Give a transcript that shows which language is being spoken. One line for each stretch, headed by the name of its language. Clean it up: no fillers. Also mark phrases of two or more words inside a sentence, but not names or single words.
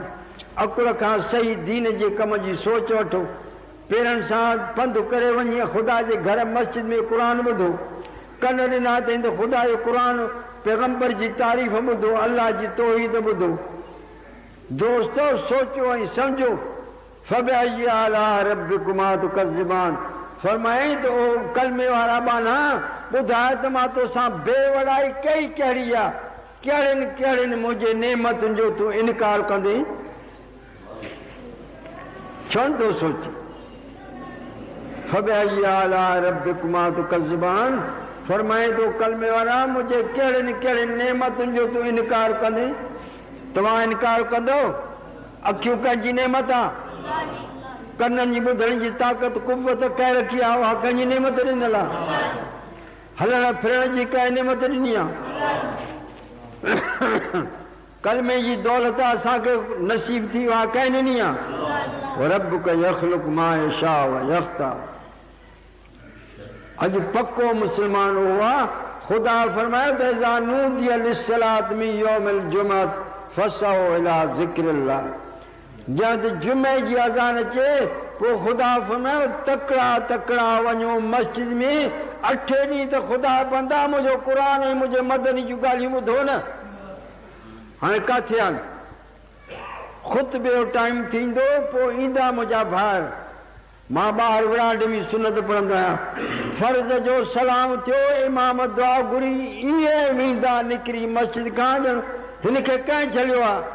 Sindhi: अक़ुल खां सही दीन जे कम जी सोच वठो, पेरनि सां पंधु करे वञी ख़ुदा जे घर मस्जिद में क़ुरान ॿुधो, कन ॾिना अथई त ख़ुदा जो क़ुरान पैगंबर जी तारीफ़ ॿुधो, अल्लाह जी तौहीद ॿुधो। दोस्तो सोचो ऐं सम्झो।
Arabic: فبأي آلاء ربكما تكذبان,
Sindhi: फरमाई त ओ कलमे वारा बाना ॿुधाए त मां तोसां बेवड़ाई कई कहिड़ी आहे, कहिड़ियुनि कहिड़ियुनि मुंहिंजे नेमतुनि जो तूं इनकार कंदे? छो नथो सोची?
Arabic: فبأي آلاء ربكما تكذبان,
Sindhi: फरमाए तो कलमे वारा मुंहिंजे कहिड़ियुनि कहिड़ियुनि नेमतुनि जो तूं इनकार कंदे? तव्हां इनकार कंदो? अखियूं कंहिंजी नेमत आहे? कननि जी ॿुधण जी ताक़त कुवत कंहिं रखी आहे? उहा कंहिंजी नेमत ॾिनल आहे? हलण फिरण जी कंहिं नेमत ॾिनी आहे? कलमे जी दौलत असांखे नसीब थी उहा कंहिं ॾिनी आहे?
Arabic: ربك يخلق ما يشاء ويختار.
Sindhi: अॼु पको मुस्लमान उहो आहे, ख़ुदा फरमायो त
Arabic: إذا نودي للصلاة من يوم الجمعة فاسعوا إلى ذكر الله.
Sindhi: जंहिं जुमे जी अज़ान अचे पोइ ख़ुदा फरमायो तकड़ा तकड़ा वञो मस्जिद में, 8 ॾींहं त ख़ुदा बंदि आहे, मुंहिंजो क़ुरान ऐं मुंहिंजे मदनी जूं ॻाल्हियूं ॿुधो न। हाणे किथे आहिनि? ख़ुतबे जो टाइम थींदो पोइ ईंदा मुंहिंजा भाउर, मां ॿाहिरि विरांडे में सुनत पढ़ंदो आहियां, फर्ज़ जो सलाम थियो, इमाम दुआ घुरी इहे वेंदा निकिरी मस्जिद खां, ॼण हिनखे कंहिं छॾियो आहे?